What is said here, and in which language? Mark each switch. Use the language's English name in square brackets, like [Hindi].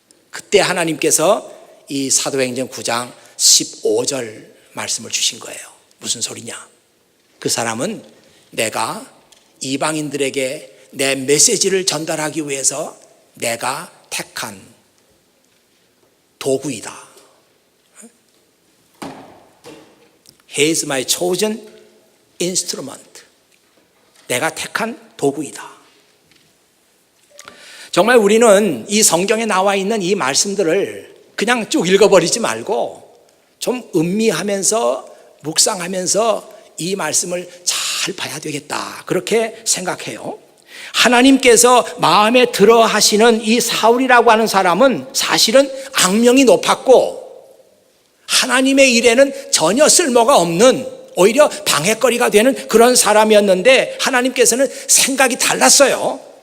[Korean] 그때 하나님께서 이 사도행전 9장 15절 말씀을 주신 거예요. 무슨 소리냐? 그 사람은 내가 이방인들에게 내 메시지를 전달하기 위해서 내가 택한 도구이다. [English] He is my chosen instrument. [Korean] 내가 택한 도구이다. 정말 우리는 이 성경에 나와 있는 이 말씀들을 그냥 쭉 읽어버리지 말고 좀 음미하면서 묵상하면서 이 말씀을 잘 봐야 되겠다. 그렇게 생각해요. 하나님께서 마음에 들어 하시는 이 사울이라고 하는 사람은 사실은 악명이 높았고 하나님의 일에는 전혀 쓸모가 없는 오히려 방해거리가 되는 그런 사람이었는데 하나님께서는 생각이 달랐어요.